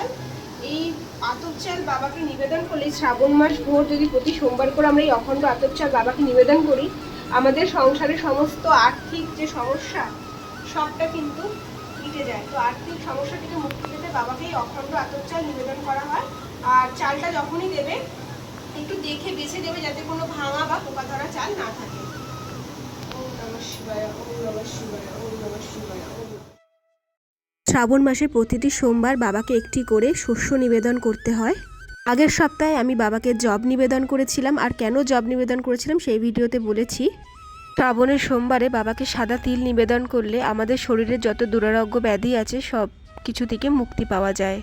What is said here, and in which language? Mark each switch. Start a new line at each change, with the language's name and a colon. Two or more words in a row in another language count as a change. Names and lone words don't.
Bangla: এই আতপ চাল বাবাকে নিবেদন করলে, শ্রাবণ মাস ভোর যদি প্রতি সোমবার করে আমরা এই অখণ্ড আতপ চাল বাবাকে নিবেদন করি, আমাদের সংসারের সমস্ত আর্থিক যে সমস্যা সবটা কিন্তু মিটে যায়। তো আর্থিক সমস্যা থেকে মুক্তি পেতে বাবাকে এই অখণ্ড আতপ চাল নিবেদন করা হয়। আর চালটা যখনই দেবে একটু দেখে বেছে দেবে, যাতে কোনো ভাঙা বা পোকা ধরা চাল না থাকে।
Sanskrit: ওম নমঃ শিবায়, ওম নমঃ শিবায়, ওম নমঃ শিবায়।
Bangla: শ্রাবণ মাসে প্রতিটি সোমবার বাবাকে একটি করে শস্য নিবেদন করতে হয়। আগের সপ্তাহে আমি বাবাকে জব নিবেদন করেছিলাম, আর কেন জব নিবেদন করেছিলাম সেই ভিডিওতে বলেছি। শ্রাবণের সোমবারে বাবাকে সাদা তিল নিবেদন করলে আমাদের শরীরের যত দুরারোগ্য ব্যাধি আছে সব কিছু থেকে মুক্তি পাওয়া যায়।